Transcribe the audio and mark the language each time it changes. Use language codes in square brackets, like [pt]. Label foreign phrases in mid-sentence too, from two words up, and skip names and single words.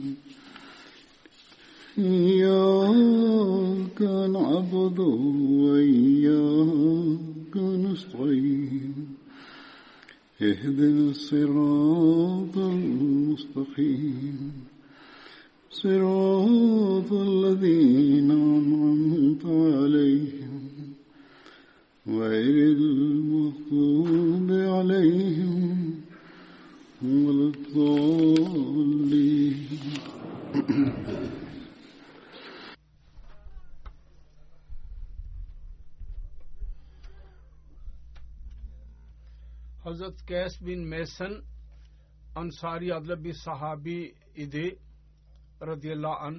[ar] إياك نعبد وإياك نستعين اهدنا الصراط المستقيم صراط الذين أنعمت عليهم غير المغضوب عليهم ولا الضالين. [tr] Hazret Kays bin Mason Ansari adlı bir sahabi idi [ar] رضي الله عنه.